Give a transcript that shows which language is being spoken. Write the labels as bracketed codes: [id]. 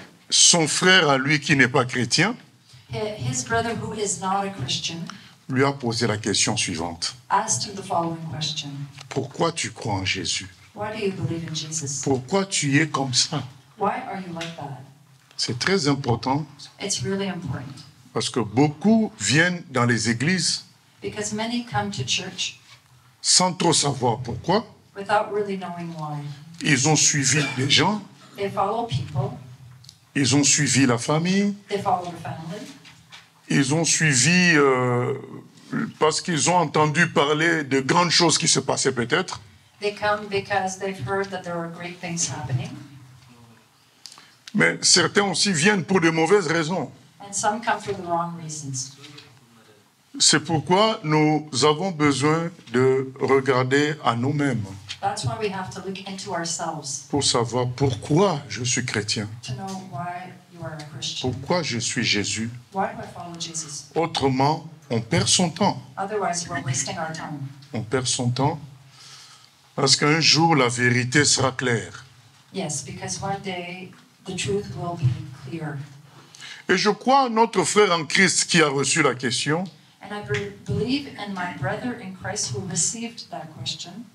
[fr] son frère à lui qui n'est pas chrétien, [en] His brother, who is not a Christian, [fr] lui a posé la question suivante. [en] asked him the following question. [fr] Pourquoi tu crois en Jésus? [en] Why do you believe in Jesus? [fr] Pourquoi tu es comme ça? [en] Why are you like that? [fr] C'est très important [en] It's really important [fr] parce que beaucoup viennent dans les églises [en] because many come to church [fr] sans trop savoir pourquoi. [en] without really knowing why. [fr] Ils ont suivi des gens, [en] They follow people, [fr] ils ont suivi la famille, [en] they follow their family, [fr] ils ont suivi parce qu'ils ont entendu parler de grandes choses qui se passaient peut-être. [en] they come because they've heard that there are great things happening, [fr] Mais certains aussi viennent pour de mauvaises raisons. [en] and some come for the wrong reasons. [fr] C'est pourquoi nous avons besoin de regarder à nous-mêmes [en] That's why we have to look into ourselves [fr] pour savoir pourquoi je suis chrétien, [en] to know why you are a Christian. [fr] pourquoi je suis Jésus. [en] Why do I follow Jesus? [fr] Autrement, on perd son temps. [en] Otherwise, we're wasting our time. [fr] On perd son temps parce qu'un jour, la vérité sera claire. [en] Yes, because one day the truth will be clear. [fr] Et je crois à notre frère en Christ qui a reçu la question. [en] And I believe in my brother in Christ who received that question.